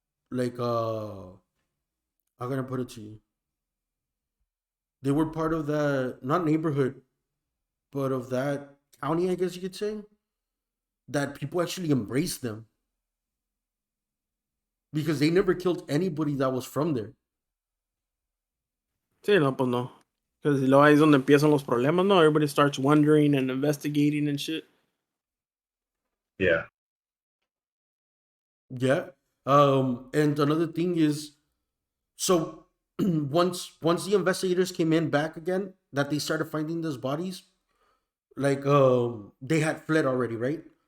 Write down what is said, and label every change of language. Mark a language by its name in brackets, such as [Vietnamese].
[English] Like how can I put it to you? They were part of that not neighborhood, but of that county, I guess you could say. That people actually embraced them because they never killed anybody that was from there. [Spanish] Sí, no, pues no. Because luego ahí es donde empiezan los problemas, no? [English] Everybody starts wondering and investigating and shit. Yeah. Yeah. And another thing is, so once the investigators came in back again, that they started finding those bodies, like they had fled already, right?